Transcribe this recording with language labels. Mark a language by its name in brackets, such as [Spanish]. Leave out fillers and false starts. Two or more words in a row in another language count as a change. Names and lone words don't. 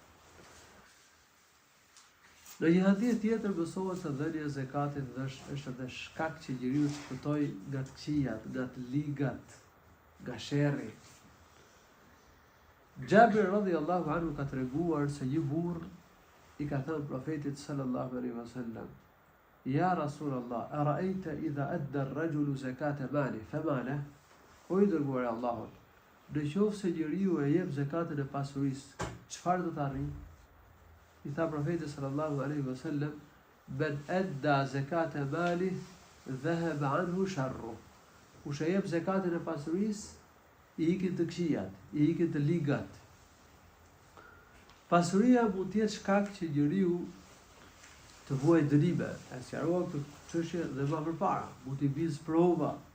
[Albanian] Në një hadith tjetër mësohet se dhënia e zakatit është edhe shkak që njeriu të fitojë nga të këqijat, nga të ligat, nga sherri. [Arabic] Jabir رضي الله عنه [Albanian] ka treguar se një burr i ka thënë profetit [Arabic] صلى الله عليه وسلم يا رسول الله أرأيت إذا أدى الرجل زكاة ماله فما له?" [Albanian] O i dërguari i Allahut, nëse se njeriu e jep zakatin e pasurisë, çfarë do të arrijë? I tha profeti [Arabic] صلى الله عليه وسلم من أدى زكاة ماله ذهب عنه شره." [Albanian] Kush e jep zakatin e pasurisë, i ikin të këqijat, i ikin të ligat. Pasuria mund të jetë shkak që njeriu të vuajë dënime. E sqarova këtë çështje dhe më përpara. Mund t'i bëj sprova.